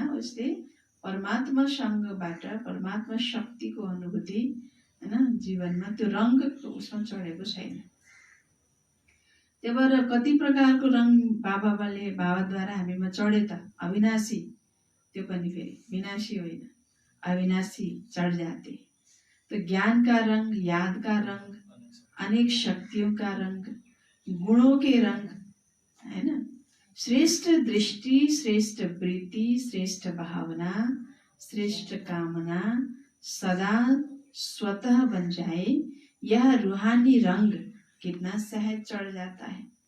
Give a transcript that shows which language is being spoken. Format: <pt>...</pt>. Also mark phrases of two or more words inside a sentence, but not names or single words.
<ne>उसले परमात्मासँगबाट परमात्मा शक्तिको अनुभूति हैन जीवनमा त्यो रङ उसमा चढेको छैन त्यही भएर कति प्रकारको रङ बाबाद्वारा हामीमा चढे त अविनाशी त्यो पनि फेरि विनाशी होइन अविनाशी</ne> <hi>चढ़ जाते तो ज्ञान का रंग याद का रंग अनेक शक्तियों का रंग गुणों के रंग है ना श्रेष्ठ दृष्टि श्रेष्ठ प्रीति श्रेष्ठ भावना श्रेष्ठ कामना सदा स्वतः बन जाए यह रूहानी रंग कितना सहज चढ़ जाता है।</hi>